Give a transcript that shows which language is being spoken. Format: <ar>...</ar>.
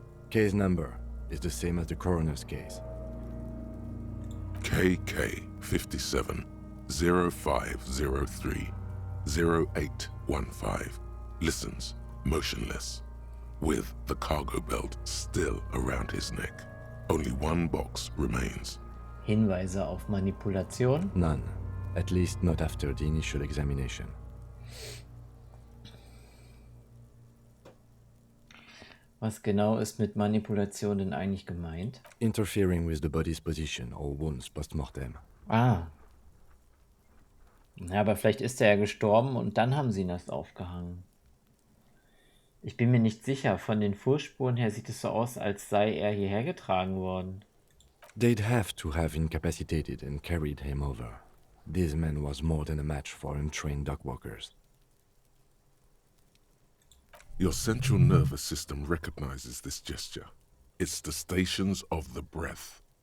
<en>Case number is the same as the coroner's case. KK 57 0503 0815 listens motionless, with the cargo belt still around his neck. Only one box remains.</en> <de>Hinweise auf Manipulation.</de> <en>None. At least not after the initial examination.</en> <de>Was genau ist mit Manipulation denn eigentlich gemeint?</de> <en>Interfering with the body's position or wounds post-mortem. Ah.</en> <de>Ja, aber vielleicht ist er ja gestorben und dann haben sie ihn erst aufgehangen. Ich bin mir nicht sicher. Von den Fußspuren her sieht es so aus, als sei er hierher getragen worden.</de> <en>They'd have to have incapacitated and carried him over. This man was more than a match for untrained dogwalkers. Your central nervous system recognizes this gesture. It's the stations of the breath.</en>